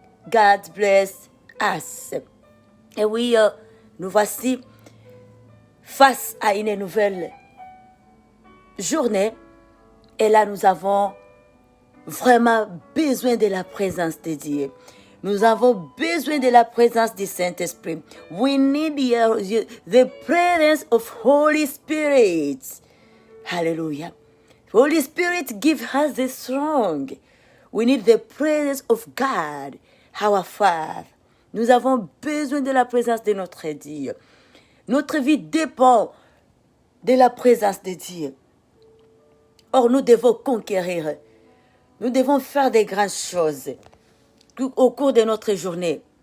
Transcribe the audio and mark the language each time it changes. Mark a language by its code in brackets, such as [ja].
[fr] God bless us. Et oui, nous voici face à une nouvelle journée. Et là, nous avons vraiment besoin de la présence de Dieu. Nous avons besoin de la présence du Saint-Esprit. [en] We need the presence of Holy Spirit. Hallelujah. Holy Spirit give us the strong. We need the presence of God, our Father. [fr] Nous avons besoin de la présence de notre Dieu. Notre vie dépend de la présence de Dieu. Or, nous devons conquérir. Nous devons faire des grandes choses au cours de notre journée.